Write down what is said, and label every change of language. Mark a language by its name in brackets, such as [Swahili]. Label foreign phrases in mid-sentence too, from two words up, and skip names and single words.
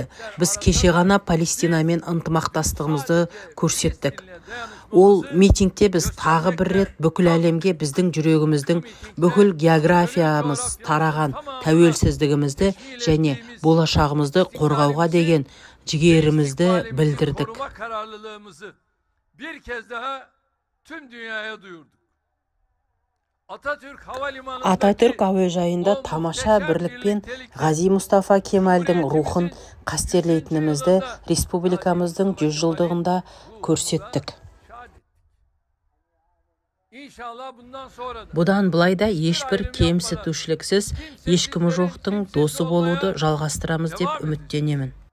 [Kazakh] Біз кеше ғана Палестинамен ынтымақтастығымызды көрсеттік. Ол митингте біз тағы бір рет бүкіл әлемге біздің жүрегіміздің бүкіл географиямыз тараған тәуелсіздігімізді және болашағымызды қорғауға деген жігерімізді білдірдік. [Turkish] Bir kez daha tüm dünyaya duyurduk. [Kazakh] Ататүрк әуежайында тамаша бірлікпен Ғази Мұстафа Кемалдің рухын қастерлейтінімізді республикамыздың 100 жылдығында көрсеттік. Бұдан былай да ешбір кемсітушіліксіз ешкімі жоқтың досы болуды жалғастырамыз деп үміттенемін.